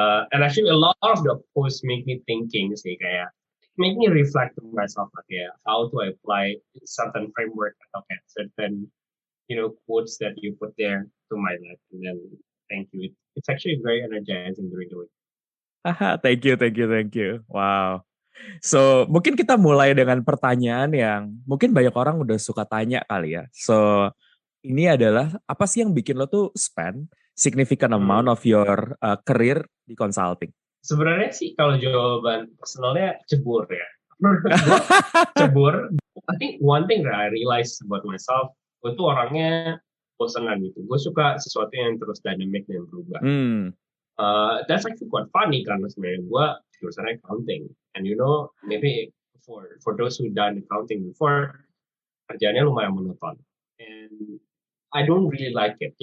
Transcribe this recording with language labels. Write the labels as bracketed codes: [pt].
[en] And actually a lot of the posts make me thinking sih, kayak make me reflect to myself kayak how to apply certain framework atau kayak certain quotes that you put there to my life. And then thank you. It's actually very energizing during the week. Thank you. Wow. [id] So, mungkin kita mulai dengan pertanyaan yang mungkin banyak orang udah suka tanya kali ya. So, ini adalah apa sih yang bikin lo tuh [en] spend significant amount of your career [id] di consulting? Sebenarnya sih kalau jawaban personalnya cebur ya. Gue cebur. [en] I think one thing that I realize about myself, [id] gue tuh orangnya bosenan gitu. Gue suka sesuatu yang terus dynamic dan berubah. [en] That's actually quite funny [id] karena sebenarnya gue jurusan [en] accounting, and maybe for those who done accounting before, [id] kerjanya lumayan monoton, [en] and I don't really like it.